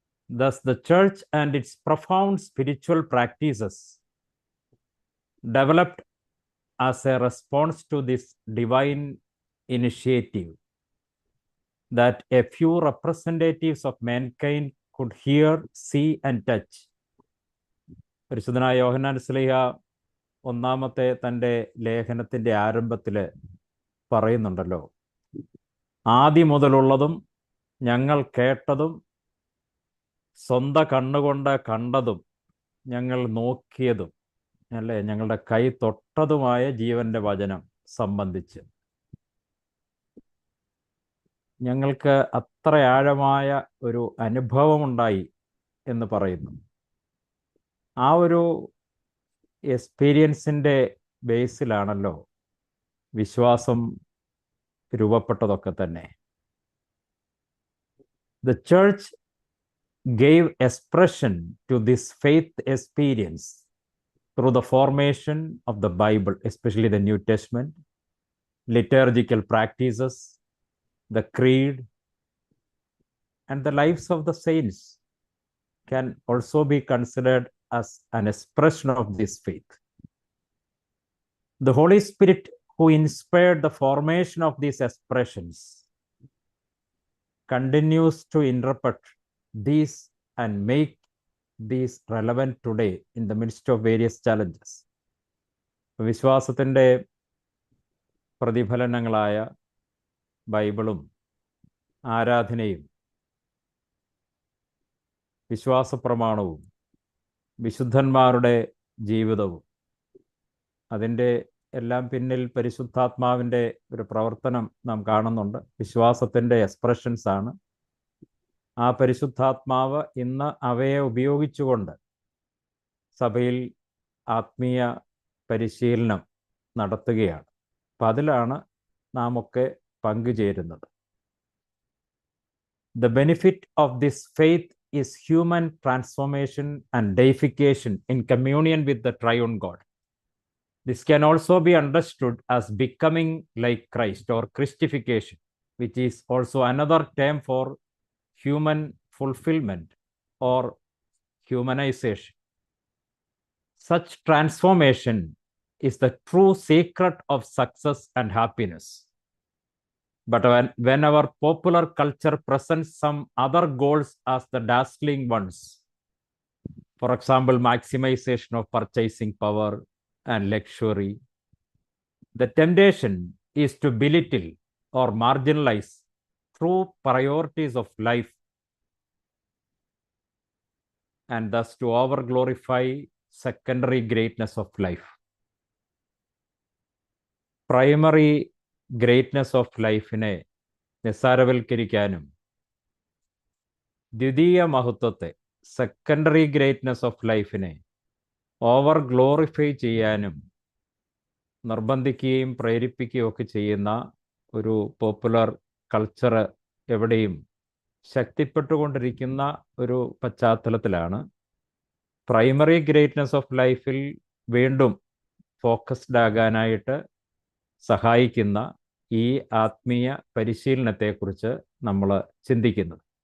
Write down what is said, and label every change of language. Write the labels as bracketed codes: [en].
[en] Thus, the church and its profound spiritual practices developed as a response to this divine initiative that a few representatives of mankind could hear, see and touch. [ml] പരിശുദ്ധനായ യോഹന്നാൻ ശ്ലീഹ ഒന്നാമത്തെ തൻ്റെ ലേഖനത്തിൻ്റെ ആരംഭത്തിൽ പറയുന്നുണ്ടല്ലോ, ആദ്യം മുതലുള്ളതും ഞങ്ങൾ കേട്ടതും സ്വന്തം കണ്ണുകൊണ്ട് കണ്ടതും ഞങ്ങൾ നോക്കിയതും അല്ലേ, ഞങ്ങളുടെ കൈ തൊട്ടതുമായ ജീവന്റെ വചനം സംബന്ധിച്ച് ഞങ്ങൾക്ക് അത്ര ആഴമായ ഒരു അനുഭവമുണ്ടായി എന്ന് പറയുന്നു. ആ ഒരു എക്സ്പീരിയൻസിൻ്റെ ബേസിലാണല്ലോ വിശ്വാസം രൂപപ്പെട്ടതൊക്കെ തന്നെ. [en] The church gave expression to this faith experience through the formation of the Bible, especially the New Testament, liturgical practices, the creed, and the lives of the saints can also be considered as an expression of this faith. The Holy Spirit, who inspired the formation of these expressions, continues to interpret these and make these relevant today in the midst of various challenges. [ml] വിശ്വാസത്തിൻ്റെ പ്രതിഫലനങ്ങളായ ബൈബിളും ആരാധനയും വിശ്വാസപ്രമാണവും വിശുദ്ധന്മാരുടെ ജീവിതവും അതിൻ്റെ എല്ലാം പിന്നിൽ പരിശുദ്ധാത്മാവിൻ്റെ ഒരു പ്രവർത്തനം നാം കാണുന്നുണ്ട്. വിശ്വാസത്തിൻ്റെ എക്സ്പ്രഷൻസ് ആണ്. ആ പരിശുദ്ധാത്മാവ് ഇന്ന് അവയെ ഉപയോഗിച്ചുകൊണ്ട് സഭയിൽ ആത്മീയ പരിശീലനം നടത്തുകയാണ്. അപ്പം അതിലാണ് നാം ഒക്കെ പങ്കുചേരുന്നത്. [en] The benefit of this faith is human transformation and deification in communion with the triune God. This can also be understood as becoming like Christ or Christification, which is also another term for human fulfillment or humanization. Such transformation is the true secret of success and happiness. But when our popular culture presents some other goals as the dazzling ones, for example, maximization of purchasing power and luxury, the temptation is to belittle or marginalize true priorities of life and thus to over-glorify secondary greatness of life. Primary greatness of [ml] ലൈഫിനെ നിസ്സാരവൽക്കരിക്കാനും ദ്വിതീയ മഹത്വത്തെ secondary greatness of ലൈഫിനെ over glorify ചെയ്യാനും നിർബന്ധിക്കുകയും പ്രേരിപ്പിക്കുകയും ഒക്കെ ചെയ്യുന്ന ഒരു popular culture എവിടെയും ശക്തിപ്പെട്ടുകൊണ്ടിരിക്കുന്ന ഒരു പശ്ചാത്തലത്തിലാണ് പ്രൈമറി ഗ്രേറ്റ്നെസ് ഓഫ് ലൈഫിൽ വീണ്ടും ഫോക്കസ്ഡ് ആകാനായിട്ട് സഹായിക്കുന്ന ഈ ആത്മീയ പരിശീലനത്തെക്കുറിച്ച് നമ്മൾ ചിന്തിക്കുന്നത്.